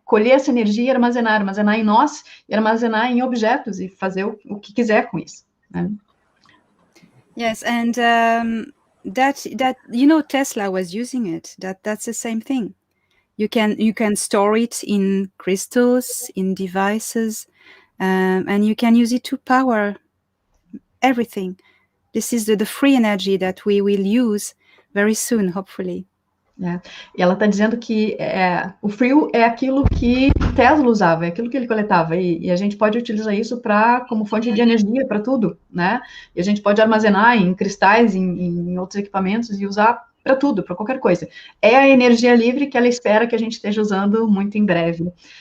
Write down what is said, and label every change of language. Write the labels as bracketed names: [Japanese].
[Portuguese] Colher essa energia e armazenar em nós, e armazenar em objetos, e fazer o que quiser com isso, né? [English] Yes, and that Tesla was using it. That's the same thing. You can store it in crystals, in devices, and you can use it to power everything. This is the free energy that we will use very soon, hopefully. [Portuguese] E ela está dizendo que o frio é aquilo que Tesla usava, é aquilo que ele coletava, e a gente pode utilizar isso como fonte de energia para tudo, né? E a gente pode armazenar em cristais, em outros equipamentos e usar para tudo, para qualquer coisa. É a energia livre que ela espera que a gente esteja usando muito em breve.